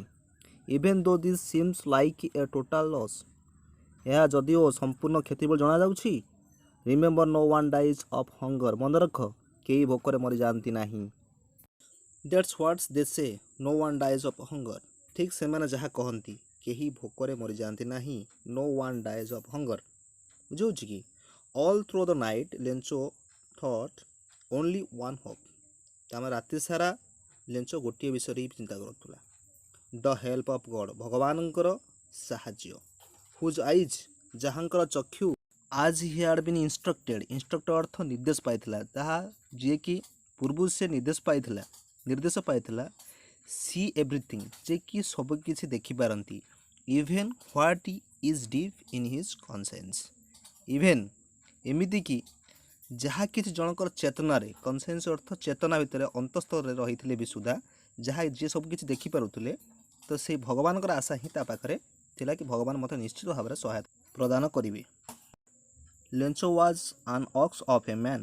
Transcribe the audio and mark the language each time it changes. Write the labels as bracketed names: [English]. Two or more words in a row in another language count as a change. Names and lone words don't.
[English] even though this seems like a total loss, [Odia] ଏହା ଯଦିଓ ସମ୍ପୂର୍ଣ୍ଣ କ୍ଷତି ବୋଲି ଜଣାଯାଉଛି। [English] remember no one dies of hunger, [Odia] ମନେ ରଖ କେହି ଭୋକରେ ମରିଯାଆନ୍ତି ନାହିଁ। [English] that's what's they say, no one dies of hunger, [Odia] ଠିକ୍ ସେମାନେ ଯାହା କହନ୍ତି କେହି ଭୋକରେ ମରିଯାଆନ୍ତି ନାହିଁ। [English] No one dies of hunger। [Odia] ବୁଝାଉଛି କି? [English] All through the night ଲେଞ୍ଚୋ thought only one hope। [Odia] ତାମାନେ ରାତି ସାରା ଲେଞ୍ଚୋ ଗୋଟିଏ ବିଷୟରେ ହିଁ ଚିନ୍ତା କରୁଥିଲା। [English] The help of God। [Odia] ଭଗବାନଙ୍କର ସାହାଯ୍ୟ। [English] Whose eyes। [Odia] ଯାହାଙ୍କର ଚକ୍ଷୁ [English] as he had been instructed। [Odia] instructed ଅର୍ଥ ନିର୍ଦ୍ଦେଶ ପାଇଥିଲା। ତାହା ଯିଏକି ପୂର୍ବରୁ ସେ ନିର୍ଦ୍ଦେଶ ପାଇଥିଲା [English] see everything। [Odia] ଯେ କି ସବୁ କିଛି ଦେଖିପାରନ୍ତି। [English] even what is deep in his conscience। [Odia] even ଏମିତିକି ଯାହା କିଛି ଜଣଙ୍କର ଚେତନାରେ, କନସେନ୍ସ ଅର୍ଥ ଚେତନା ଭିତରେ ଅନ୍ତଃସ୍ତରରେ ରହିଥିଲେ ବି ସୁଦ୍ଧା ଯାହା ଯିଏ ସବୁ କିଛି ଦେଖିପାରୁଥିଲେ, ତ ସେଇ ଭଗବାନଙ୍କର ଆଶା ହିଁ ତା ପାଖରେ ଥିଲା କି ଭଗବାନ ମୋତେ ନିଶ୍ଚିତ ଭାବରେ ସହାୟତା ପ୍ରଦାନ କରିବେ। [English] Lencho was an ox of a man.